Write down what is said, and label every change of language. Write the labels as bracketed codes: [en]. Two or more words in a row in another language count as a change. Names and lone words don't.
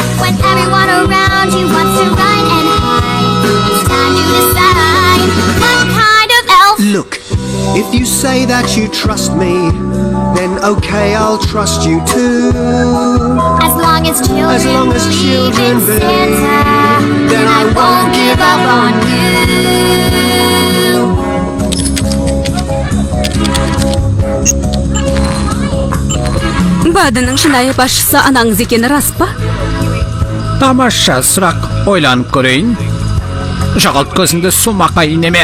[en] When everyone around you wants to run and hide, it's time to decide what kind of elf. Look, if you say that you trust me, then okay, I'll trust you too. As long as children, As long as children believe in believe, Santa, then I won't give up on you. [kk] Бадының шынайы басшысы анаңыз екені рас па? Тамаша сұрақ, ойланып көрейін. Жағалт көзіңді сумақай неме.